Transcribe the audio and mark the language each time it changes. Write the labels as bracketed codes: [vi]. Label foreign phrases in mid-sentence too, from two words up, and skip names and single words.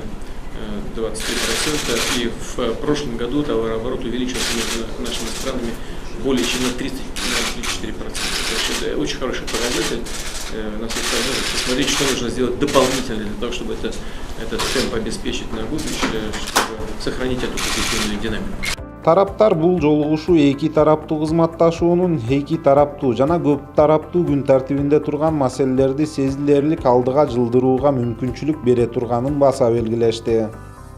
[ru] 23%, и в прошлом году товарооборот увеличился между нашими странами более чем на 34%. Это очень хороший показатель. Нас остается посмотреть, что нужно сделать дополнительно для того, чтобы этот темп обеспечить на будущее, чтобы сохранить эту позитивную динамику. [ky] Тараптар бул жолугушуу эки тараптуу кызматташуунун эки тараптуу жана көп тараптуу күн тартибинде турган маселелерди сезилерлик алдыга жылдырууга мүмкүнчүлүк бере турганын баса белгилешти.